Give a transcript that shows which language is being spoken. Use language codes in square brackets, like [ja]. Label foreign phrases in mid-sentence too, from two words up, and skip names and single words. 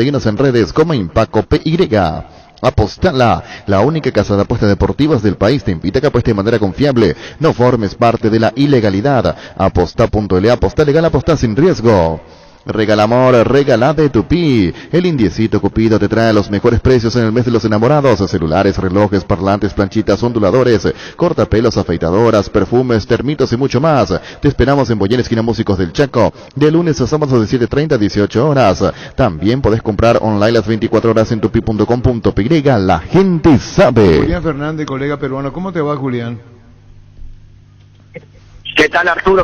[es] Seguinos en redes como Impaco PY. Apostala, la única casa de apuestas deportivas del país, te invita a que apuestes de manera confiable. No formes parte de la ilegalidad. Aposta.la, aposta legal, aposta sin riesgo. Regala amor, regala de Tupí. El indiecito Cupido te trae los mejores precios en el mes de los enamorados. Celulares, relojes, parlantes, planchitas, onduladores, cortapelos, afeitadoras, perfumes, termitos y mucho más. Te esperamos en Boyén, esquina Músicos del Chaco, de lunes a sábados de 7:30 a 18 horas. También podés comprar online las 24 horas en tupi.com.py. La gente sabe. Julián Fernández, colega peruano. ¿Cómo te va, Julián? ¿Qué tal, Arturo?